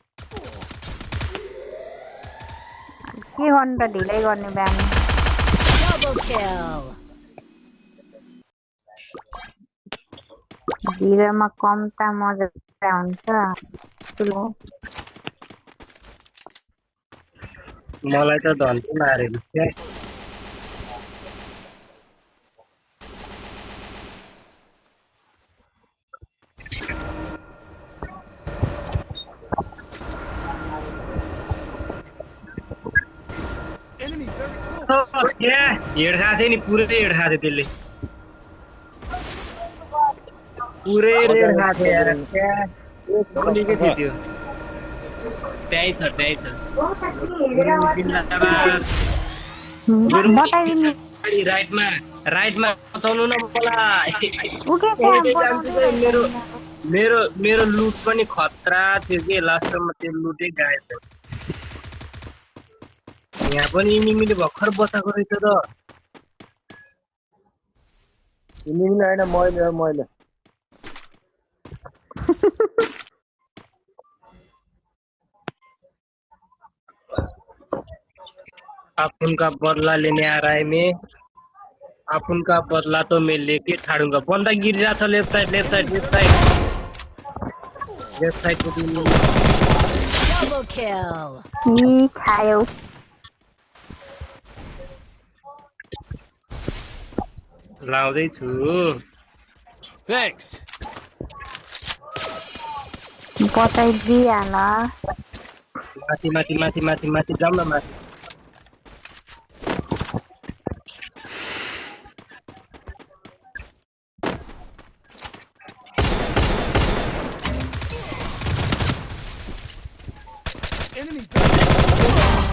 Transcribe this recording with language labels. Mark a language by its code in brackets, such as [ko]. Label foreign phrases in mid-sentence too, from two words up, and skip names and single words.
[ne] के गर्नु त ढिलै गर्ने बानी ढिलोमा कम त मजा हुन्छ ठुलो मलाई त धन्छु मारेको क्या [en] Enemy very close. [ne] हेड खाएको थियो नि पुरै हेड खाएको थियो त्यसले पुरै रेड खाएको थियो यार गोलीकै थियो त्यो त्यही छ राइटमा बचाउनु न मलाई मेरो मेरो मेरो लुट पनि खतरा थियो कि लास्टमा त्यो लुटै गायब भयो यहाँ पनि इनिमीले भर्खर बचाएको रहेछ त इनिमीले होइन मैले [hi] अपन का बदला लेने आ रहा है मैं अपन का बदला तो मैं लेके छाड़ूंगा बंदा गिर रहा था [en] left side [hi] को [en] Double kill. [ne] खायो लाउँदैछु [en] Thanks. [ne] बताइदिइहाल माथि जाऊँ न माथि [en] Enemy very close.